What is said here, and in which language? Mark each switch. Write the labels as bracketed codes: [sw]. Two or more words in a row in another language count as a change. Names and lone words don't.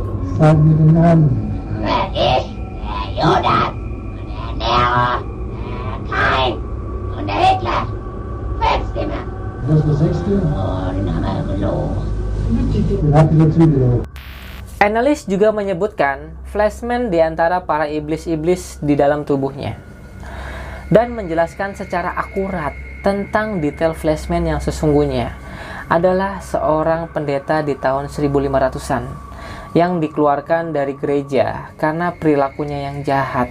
[de] Sag mir den Namen. Wer ist der Judas? Und der Nero? Der Kain? Und der Hitler? Fünf's immer. Das ist der sechste. Oh, den haben wir gelogen. Den habt ihr dazu gelogen. [id] Anneliese juga menyebutkan flashman di antara para iblis-iblis di dalam tubuhnya dan menjelaskan secara akurat tentang detail flashman yang sesungguhnya adalah seorang pendeta di tahun 1500-an yang dikeluarkan dari gereja karena perilakunya yang jahat.